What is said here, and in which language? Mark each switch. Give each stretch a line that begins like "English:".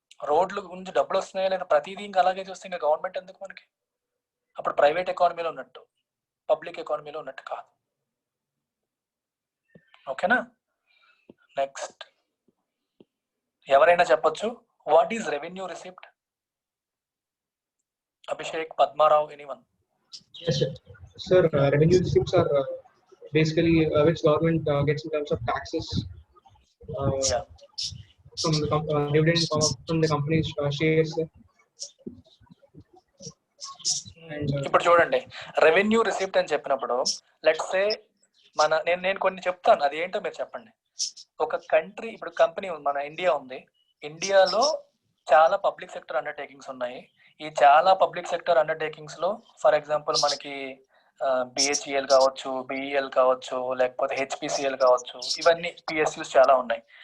Telugu: రోడ్ల గురించి డబ్బులు వస్తున్నాయా లేదా, ప్రతిదీ ఇంకా అలాగే చూస్తే ఇంకా గవర్నమెంట్ ఎందుకు మనకి? అప్పుడు ప్రైవేట్ ఎకానమీలో ఉన్నట్టు, పబ్లిక్ ఎకానమీలో ఉన్నట్టు కాదు. ఓకేనా? నెక్స్ట్ ఎవరైనా చెప్పొచ్చు,
English: What is revenue receipt?
Telugu: Abhishek, Padmarao, anyone?
English: Yes, sir. Sir, revenue receipts are basically which government gets in terms of taxes from the dividend from the company's shares.
Telugu: ఇప్పుడు చూడండి, రెవెన్యూ రిసిప్ట్ అని చెప్పినప్పుడు
English: let's say
Telugu: నేను కొన్ని చెప్తాను, అది ఏంటో మీరు చెప్పండి. ఒక కంట్రీ, ఇప్పుడు కంపెనీ మన ఇండియా ఉంది, ఇండియాలో చాలా పబ్లిక్ సెక్టర్ అండర్టేకింగ్స్ ఉన్నాయి. ఈ చాలా పబ్లిక్ సెక్టర్ అండర్టేకింగ్స్ లో
English: for example
Telugu: మనకి బిహెచ్ఈఎల్ కావచ్చు, బిఈఎల్ కావచ్చు, లేకపోతే హెచ్పిసిఎల్ కావచ్చు, ఇవన్నీ పిఎస్యూస్ చాలా ఉన్నాయి.